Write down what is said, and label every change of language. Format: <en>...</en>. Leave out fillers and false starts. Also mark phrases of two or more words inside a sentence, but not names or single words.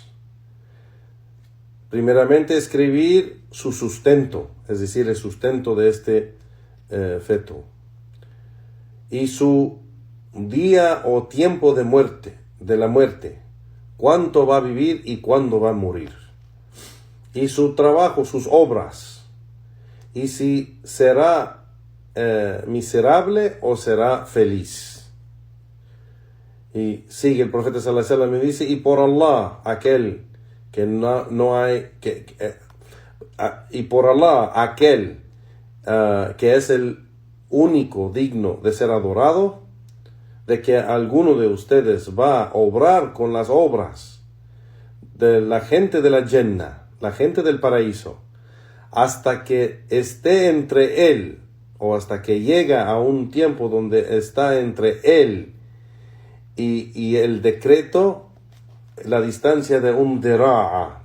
<es>Primeramente, escribir su sustento, es decir, el sustento de este feto, y su día o tiempo de la muerte, cuánto va a vivir y cuándo va a morir, y su trabajo, sus obras, y si será miserable o será feliz. Y sigue el profeta</es> <ar>صلى الله عليه وسلم</ar> <es>y dice, y por Allah, aquel que y por Allah, aquel que es el único digno de ser adorado, de que alguno de ustedes va a obrar con las obras de la gente de la Jannah, la gente del paraíso, hasta que esté entre él, o hasta que llega a un tiempo donde está entre él y el decreto, la distancia de un dira'a.</es>